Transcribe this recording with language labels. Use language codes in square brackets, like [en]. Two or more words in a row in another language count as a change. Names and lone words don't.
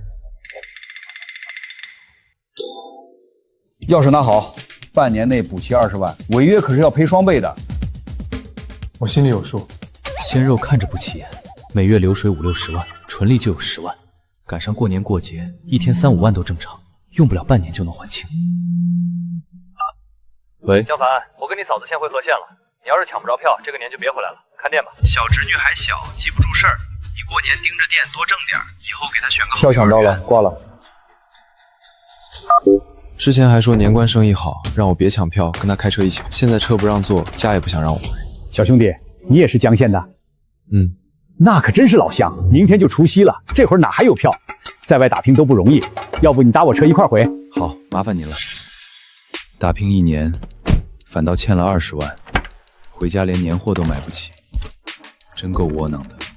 [zh] 鑰匙拿好，半年內補齊20萬，違約可是要賠雙倍的。我心裡有數。鮮肉看着不起眼，每月流水50、60萬，純利就有10萬，趕上過年過節，1天3、5萬都正常，用不了半年就能還清。喂，江凡，我跟你嫂子先回和县了，你要是搶不着票，这個年就別回來了，看店吧。小侄女還小，記不住事兒，你過年盯着店多掙點，以後給她選個好票搶到了，掛了。之前還說年關生意好，讓我別搶票，跟他開車一起。現在車不讓坐，家也不想讓我回。小兄弟，你也是江縣的？那可真是老鄉。明天就除夕了，這會兒哪還有票？在外打拼都不容易，要不你搭我車一塊回？好，麻煩您了。打拼1年，反倒欠了20萬，回家連年貨都買不起，真夠窩囊的。